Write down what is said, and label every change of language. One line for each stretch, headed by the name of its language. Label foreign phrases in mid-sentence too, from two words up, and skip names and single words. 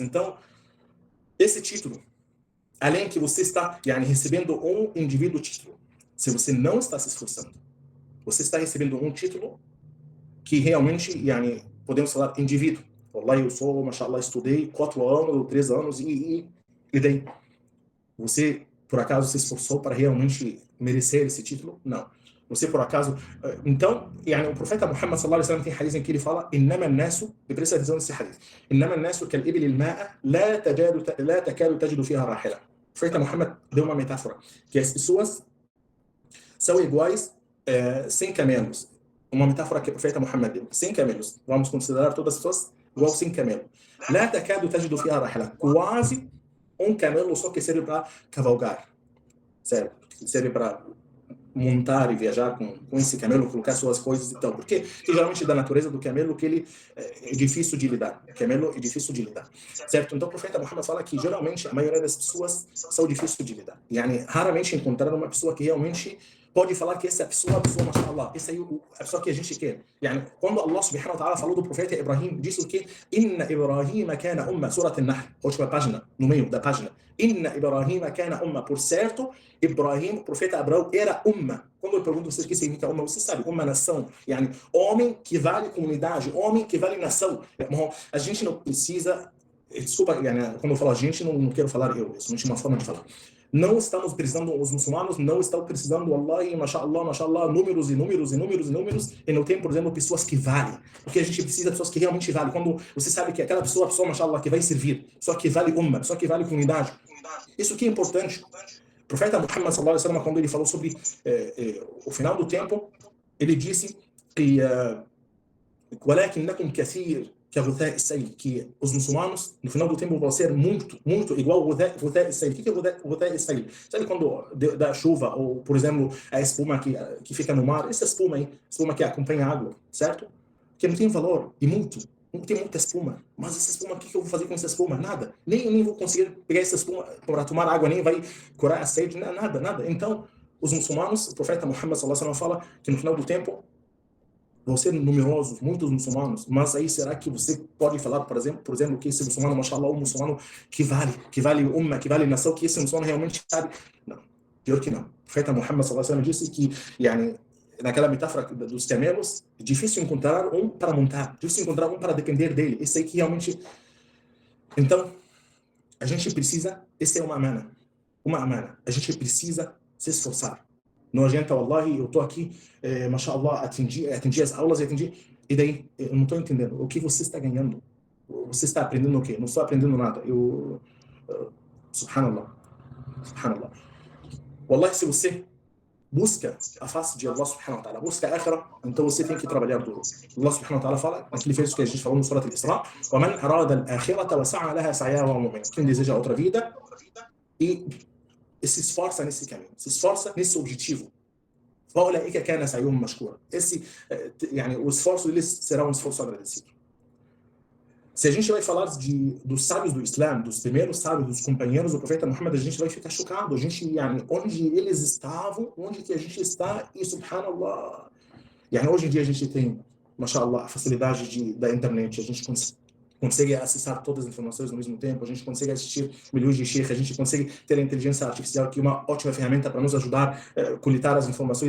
Portuguese: Então, esse título, além que você está recebendo um indivíduo título, se você não está se esforçando, você está recebendo um título que realmente, podemos falar, indivíduo. Wallahi, eu sou, mashallah, estudei 4 anos, 3 anos, e daí? Você, por acaso, se esforçou para realmente merecer esse título? Não. Você, por acaso... Então, o profeta Muhammad
Arabic: صلى الله عليه وسلم
Portuguese: tem hadith em que ele fala
Arabic: إنما الناس,
Portuguese: e presta atenção nesse hadith,
Arabic: إنما الناس كالإبل الماء لا تكاد تجد فيها راحلة.
Portuguese: profeta Muhammad deu uma metáfora, que as pessoas são iguais sem camelos. Uma metáfora que o profeta Muhammad deu, sem camelos. Vamos considerar todas as pessoas igual sem camelo.
Arabic: لا تكاد تجد فيها رحلة.
Portuguese: Quase um camelo só que serve para cavalgar. Certo? Serve para montar e viajar com esse camelo, colocar suas coisas e tal. Porque geralmente da natureza do camelo que ele é difícil de lidar. O camelo é difícil de lidar. Certo? Então o profeta Muhammad fala que geralmente a maioria das pessoas são difíceis de lidar. Yani, raramente encontrar uma pessoa que realmente pode falar que essa pessoa, mashallah, essa aí é a pessoa que a gente quer. Yani, quando Allah
Arabic: سبحانه وتعالى
Portuguese: falou do profeta Ibrahim, disse o que?
Arabic: إن إبراهيم كان أمة، سورة النحل,
Portuguese: última página, no meio da página.
Arabic: إن إبراهيم كان أمة,
Portuguese: por certo, Ibrahim, o profeta Abraão, era umma. Quando eu pergunto vocês o que significa umma, você sabe, uma nação. Yani, homem que vale comunidade, homem que vale nação. A gente não precisa, desculpa, yani, quando eu falo a gente, não quero falar eu, isso não tinha uma forma de falar. Não estamos precisando, os muçulmanos não estão precisando,
Arabic: والله، ما شاء الله,
Portuguese: números, e não tem, por exemplo, pessoas que valem. Porque a gente precisa de pessoas que realmente valem. Quando você sabe que aquela pessoa, mashallah, que vai servir, pessoa que vale umma, pessoa que vale comunidade. Isso que é importante. O profeta Muhammad,
Arabic: صلى الله عليه وسلم,
Portuguese: quando ele falou sobre o final do tempo, ele disse que
Arabic: ولكنكم كثير كغثاء السيل,
Portuguese: que os muçulmanos no final do tempo vão ser muito igual ao
Arabic: غثاء السيل.
Portuguese: O que é
Arabic: غثاء السيل?
Portuguese: Sabe quando dá chuva, ou por exemplo a espuma que fica no mar, essa espuma aí, espuma que acompanha a água, certo? Que não tem valor, e não tem muita espuma, mas essa espuma, o que eu vou fazer com essa espuma? Nada, nem vou conseguir pegar essa espuma para tomar água, nem vai curar a sede, nada. Então os muçulmanos, o profeta Muhammad
Arabic: صلى الله عليه وسلم
Portuguese: fala que no final do tempo vão ser numerosos, muitos muçulmanos, mas aí será que você pode falar, por exemplo, que esse muçulmano, mashallah, um muçulmano que vale umma, que vale nação, que esse muçulmano realmente sabe? Não, pior que não. O profeta Muhammad
Arabic: صلى الله عليه وسلم
Portuguese: disse que, yani, naquela metáfora dos camelos, é difícil encontrar um para montar, difícil encontrar um para depender dele. Esse aí que realmente... Então, a gente precisa, essa é uma amana, a gente precisa se esforçar. Não adianta, wallahi, eu estou aqui, mashallah, atendi as aulas, e daí, eu não estou entendendo. O que você está ganhando? Você está aprendendo o quê? Não estou aprendendo nada.
Arabic: سبحان الله. والله,
Portuguese: se você busca a face de Allah
Arabic: سبحانه وتعالى,
Portuguese: busca a akhira, então você tem que trabalhar duro. Allah
Arabic: سبحانه وتعالى
Portuguese: fala, naquele verso que a gente falou no Surat al-Isra,
Arabic: وَمَنْ أَرَادَ الْآخِرَةَ وَسَعَى لَهَا سَعْيَهَا وَهُوَ مُؤْمِنٌ.
Portuguese: Quem deseja outra vida e se esforça nesse caminho, se esforça nesse objetivo.
Arabic: فَأُولَئِكَ كَانَ سَعْيُهُمْ مَشْكُورًا.
Portuguese: O esforço deles será um esforço agradecido. Se a gente vai falar dos sábios do Islã, dos primeiros sábios, dos companheiros do profeta Muhammad, a gente vai ficar chocado. Onde eles estavam, onde que a gente está, e subhanallah. Hoje em dia a gente tem, mashallah, a facilidade da internet, a gente consegue acessar todas as informações ao mesmo tempo, a gente consegue assistir milhões de sheikh, a gente consegue ter a inteligência artificial, que é uma ótima ferramenta para nos ajudar a coletar as informações.